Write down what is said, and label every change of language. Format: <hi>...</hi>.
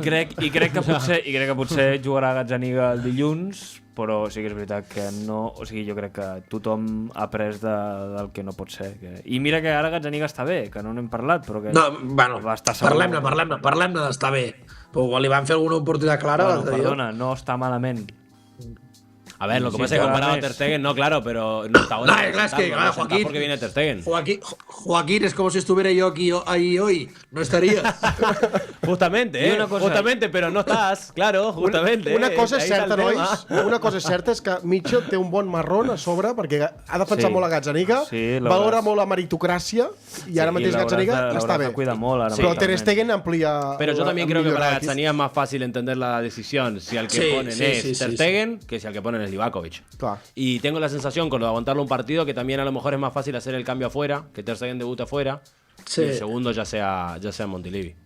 <ca>I crec que potser jugarà Gazzaniga el dilluns, però sí que és veritat que no... O sigui, jo crec que tothom ha après del que no pot ser. I mira que ara Gazzaniga està bé, que no n'hem parlat, però que... No, bueno, parlem-ne d'estar bé. Però li van fer alguna oportunitat clara. Perdona, no està malament.</ca> <es>A ver, lo que pasa es que comparado a Ter Stegen, no, claro, pero no está bueno. Claro, es que, Joaquín, porque viene Ter Stegen. Joaquín, es como si estuviera yo aquí ahí hoy. No estarías. Justamente, justamente, pero no estás, claro, justamente.</es> <ca>Una cosa és certa, nois. Una cosa és certa, és que Mitchell té un bon marrón a sobre, perquè ha defensat molt a Gazzaniga, valora molt la meritocràcia, i ara mateix Gazzaniga està bé. Però Ter Stegen amplia...</ca> <es>Pero yo también creo que para Gazzaniga es más fácil entender la decisión si al que ponen es Ter Stegen que si al que ponen es Livakovic. Claro. Y tengo la sensación con lo de aguantarlo un partido que también a lo mejor es más fácil hacer el cambio afuera, que Ter Stegen debute afuera, y el segundo ya sea en Montilivi.</es>